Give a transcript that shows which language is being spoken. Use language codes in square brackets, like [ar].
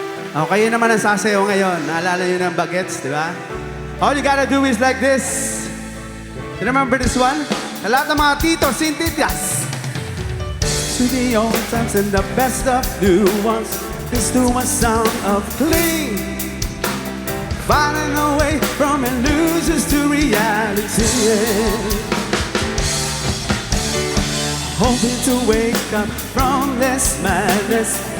[tl] Okay, yun naman ang sasayaw ngayon. Naalala nyo ng bagets, di ba? [en] All you gotta do is like this. You remember this one? [tl] Sa lahat ng mga titos, sintitas. [en] To the old times and the best of new ones. This to a sound of clean. Finding a way from illusions to reality. Hoping to wake up from this madness.